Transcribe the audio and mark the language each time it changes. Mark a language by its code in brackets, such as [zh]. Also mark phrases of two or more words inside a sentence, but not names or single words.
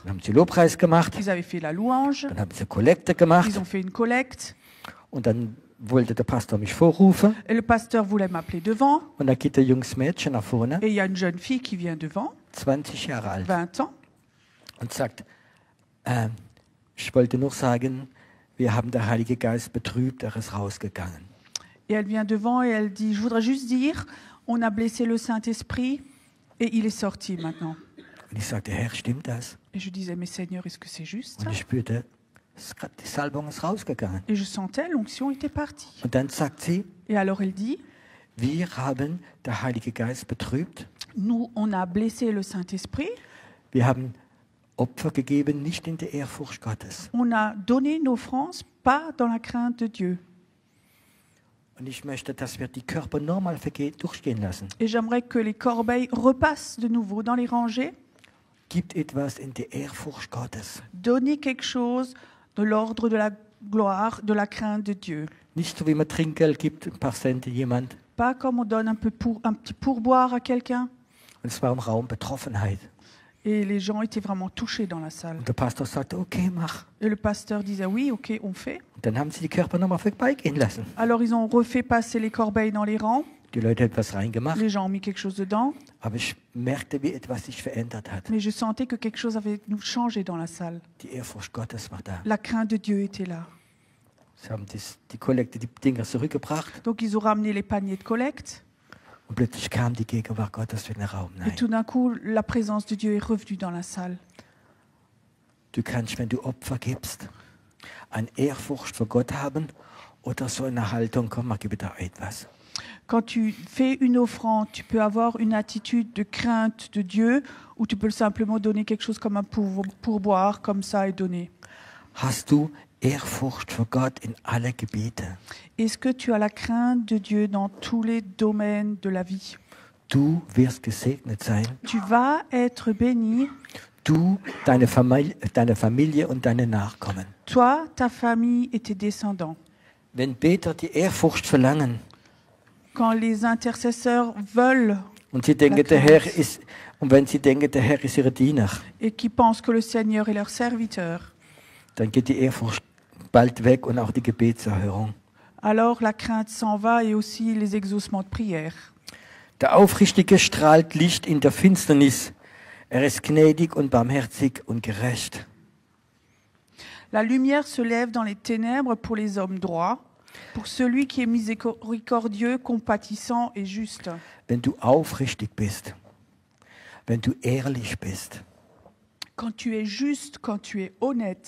[de] Dann haben sie Lobpreis gemacht, [fr] Ils avaient fait la louange, [de] dann haben sie Kollekte gemacht [fr] ils ont fait une collecte. [de] und dann wollte der Pastor mich vorrufen [fr] Et le pasteur voulait m'appeler devant. [de] und da geht ein junges Mädchen nach vorne, [fr] Et il y a une jeune fille qui vient devant, [de] 20 Jahre alt, [fr] 20 ans. [de] und sagt, ich wollte nur sagen, wir haben der Heilige Geist betrübt, er ist rausgegangen. [fr] Et elle vient devant et elle dit, je voudrais juste dire, on a blessé le Saint-Esprit et il est sorti maintenant. [de] Und ich sagte, Herr, stimmt das? [fr] Et je disais, mais Seigneur, est-ce que c'est juste [de] Und [fr] ça? [de] ich spürte, Die Salbung ist rausgegangen. [fr] Et je sentais, l'onction était partie. [de] Und dann sagt sie, [fr] Et alors elle dit, [de] wir haben der Heilige Geist betrübt. [fr] nous, on a blessé le Saint-Esprit, [de] Wir haben Opfer gegeben, nicht in der Ehrfurcht Gottes. [fr] on a donné une offrande, pas dans la crainte de Dieu. [de] Und ich möchte, dass wir die Körper normal durchgehen lassen. [fr] Et j'aimerais que les corbeilles repassent de nouveau dans les rangées. [de] Gibt etwas in der Ehrfurcht Gottes. [fr] Donner quelque chose de l'ordre de la gloire, de la crainte de Dieu. [de] Nicht so, wie man Trinkgeld gibt, ein paar Cent jemand. [fr] Pas comme on donne un petit pourboire à quelqu'un. [de] Und es war im Raum Betroffenheit. [fr] Et les gens étaient vraiment touchés dans la salle. [de] Und der Pastor sagte, okay, mach. [fr] Et le pasteur disait, oui, ok, on fait. [de] Und dann haben sie die Körper nochmal vorbeigehen lassen. [fr] Alors ils ont refait passer les corbeilles dans les rangs. [de] Die Leute haben etwas reingemacht, [fr] Les gens ont mis quelque chose dedans. [de] aber ich merkte, wie etwas sich verändert hat. [fr] Mais je sentais que quelque chose avait nous changé dans la salle. [de] Die Ehrfurcht Gottes war da. [fr] La crainte de Dieu était là. [de] Sie haben die Kollekte, die Dinger zurückgebracht [fr] Donc ils ont ramené les paniers de collecte. [de] und plötzlich kam die Gegenwart Gottes in den Raum. [fr] Et [de] Nein. [fr] tout d'un coup, la présence de Dieu est revenue dans la salle. [de] Du kannst, wenn du Opfer gibst, eine Ehrfurcht vor Gott haben oder so eine Haltung, komm, mach da etwas. [fr] Quand tu fais une offrande, tu peux avoir une attitude de crainte de Dieu ou tu peux simplement donner quelque chose comme un pourboire, comme ça, et donner. [de] Hast du Ehrfurcht vor Gott in alle Gebiete? [fr] Est-ce que tu as la crainte de Dieu dans tous les domaines de la vie? [de] Du wirst gesegnet sein. [fr] Tu vas être béni, [de] Du, deine Familie und deine Nachkommen. [fr] toi, ta famille et tes descendants. [de] Wenn Beter die Ehrfurcht verlangen [fr] Quand les intercesseurs veulent [de] und sie denken, der Herr ist, und wenn sie denken, der Herr ist ihr Diener, [fr] et qui pensent que le Seigneur est leur serviteur, [de] dann geht die Ehrfurcht bald weg und auch die Gebetserhörung. [fr] alors la crainte s'en va et aussi les exaucements de prière. [de] Der Aufrichtige strahlt Licht in der Finsternis. Er ist gnädig und barmherzig und gerecht. [fr] La lumière se lève dans les ténèbres pour les hommes droits, pour celui qui est miséricordieux, compatissant et juste. [de] Wenn du aufrichtig bist, wenn du ehrlich bist, [fr] Quand tu es juste, quand tu es honnête,